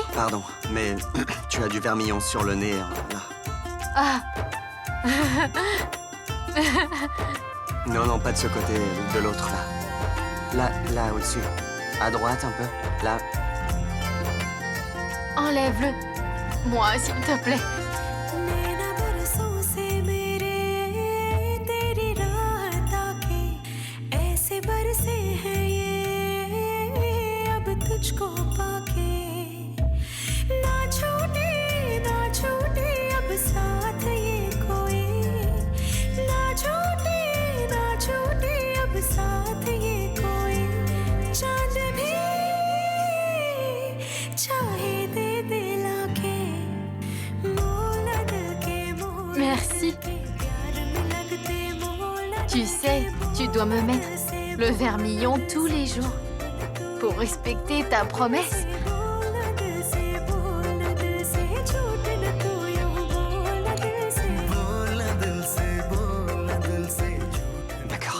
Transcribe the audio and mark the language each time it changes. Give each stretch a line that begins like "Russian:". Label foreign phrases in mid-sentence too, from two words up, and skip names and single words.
French: Pardon, mais tu as du vermillon sur le nez, hein, là. Ah, Non, non, pas de ce côté, de l'autre, là. Là, au-dessus. À droite, un peu. Là. enlève-le. Moi, s'il te plaît.
Hindi: नैना बरसों से मेरे तेरी राह ताके ऐसे बरसे हैं ये अब तुझको पाके ना छूटे अब साथ ये कोई ना छूटे अब साथ ये कोई चांद भी चाहे दे दिला के
French: Merci. Tu sais, tu dois me mettre le vermillon tous les jours pour respecter ta promesse. D'accord.